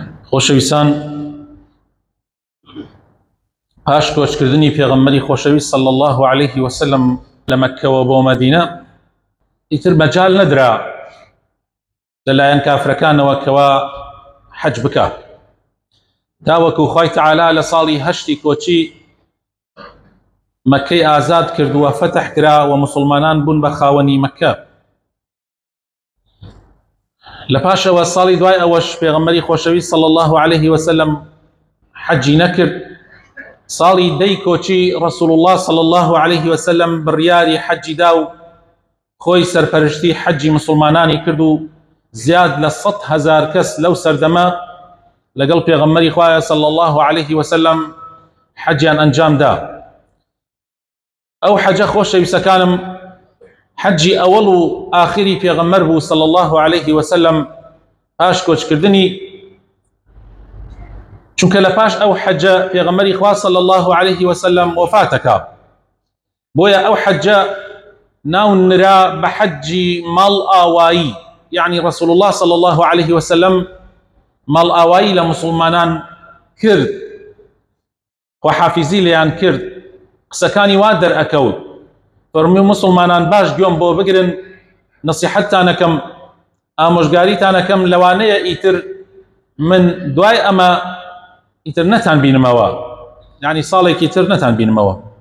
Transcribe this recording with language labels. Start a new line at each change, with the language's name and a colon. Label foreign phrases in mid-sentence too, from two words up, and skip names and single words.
Central Kurdish: خۆشەویستان، پاش کۆچکردنی پێغەمبەری خۆشەویست
Arabic: صلی الله عليه وسلم
Central Kurdish: لە مەککەوە بۆ مەدینە ئیتر مەجال نەدرا لەلایەن کافرەکانەوە کەوا حەج بکە، تا وەکو خوای تەعالا لە ساڵی هەشتی کۆچی مەککەی ئازاد کردووە، فەتح کرا و مسلمانان بوون بە خاوەنی مەککە. لە پاشەوە ساڵی دوای ئەوەش پێغەمبەری خۆشەویست
Arabic: صلی الله عليه وسلم
Central Kurdish: حەجی نەکرد. ساڵی دەی کۆچی
Arabic: رسول الله صلی الله عليه وسلم
Central Kurdish: بڕیاری حەجی دا و خۆی سەرپەرشتی حەجی مسلمانانی کرد و زیاد لە 100,000 کەس لەو سەردەمە لەگەڵ پێغەمبەری خوایە
Arabic: صلی الله عليه وسلم
Central Kurdish: حەجیان ئەنجام دا. ئەو حەجە خۆشەویستەکانم حەجی ئەوەڵ و ئاخری پێغەمبەر بوو
Arabic: صلی الله عليه وسلم
Central Kurdish: پاش کۆچکردنی، چونکە لە پاش ئەو حەجە پێغەمبەری خوا
Arabic: صلی الله عليه وسلم
Central Kurdish: وفاتەکە، بۆیە ئەو حەجە ناونرا بە حەجی ماڵ ئاوایی، یعنی
Arabic: رسول الله صلی الله عليه وسلم
Central Kurdish: ماڵ ئاوایی لە مسلمانان کرد، خواحافیزی لێیان کرد، قسەکانی وا دەرئەکەوت، فەرمووی مسلمانان باش گوێم بۆ بگرن، نەسیحەتتانەکەم، ئامۆژگاریتانەکەم لەوانەیە ئیتر من دوای ئەمە ئیتر نەتان بینمەوە، یعنی ساڵێکی تر نەتان بینمەوە.